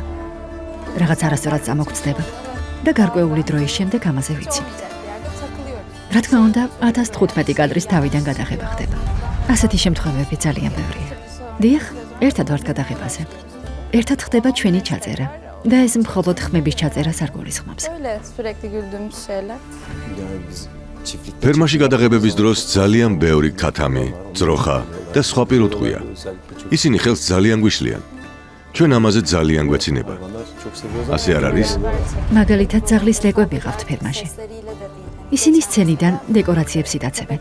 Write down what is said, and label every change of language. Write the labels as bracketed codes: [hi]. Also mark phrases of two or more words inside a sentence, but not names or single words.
[ka] რაღაც არასწორად წამოგწდება და გარკვეული დროის შემდეგ ამაზე ვიცინით. რა თქმა უნდა, 1015 კადრის თავიდან გადაღება ხდება. ასეთი შემთხვევები ძალიან ბევრია. დიახ, ერთად ვართ გადაღებაზე. ერთად ხდება ჩვენი ჩაწერა და ეს მხოლოდ ხმების ჩაწერას არ გულისხმობს. [tr] Öyle sürekli güldüğümüz şeyler. Yani biz çiftlikte [ka] ფერმაში გადაღებების დროს ძალიან ბევრი ქათამი, ძროხა და სხვა პირუტყვია. ისინი ხელს ძალიან გვიშლიან. ჩვენ ამაზე ძალიან გვეცინება. ასე არ არის? მაგალითად, ძაღლის ლეკვები ყავთ ფერმაში. ისინი სცენიდან დეკორაციებს იტაცებენ.